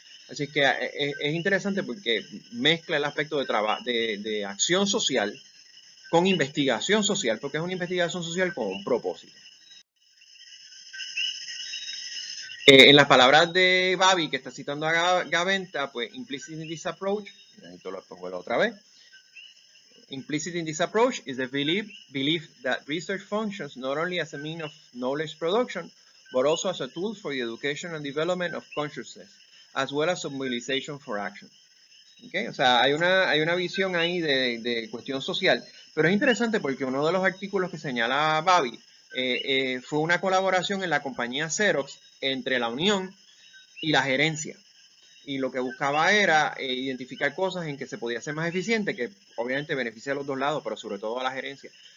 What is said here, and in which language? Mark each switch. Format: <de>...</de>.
<es>Así que es interesante porque mezcla el aspecto de acción social con investigación social, porque es una investigación social con un propósito. En las palabras de Babi, que está citando a Gaventa, pues</es> <en>implicit in this approach,</en> <es>esto lo pongo otra vez,</es> <en>implicit in this approach is the belief that research functions not only as a means of knowledge production, but also as a tool for the education and development of consciousness, as well as mobilization for action.</en> <es>Okay, o sea, hay una visión ahí de cuestión social, pero es interesante porque uno de los artículos que señala Babi fue una colaboración en la compañía Xerox entre la Unión y la gerencia. Y lo que buscaba era identificar cosas en que se podía ser más eficiente, que obviamente beneficia a los dos lados, pero sobre todo a la gerencia.</es>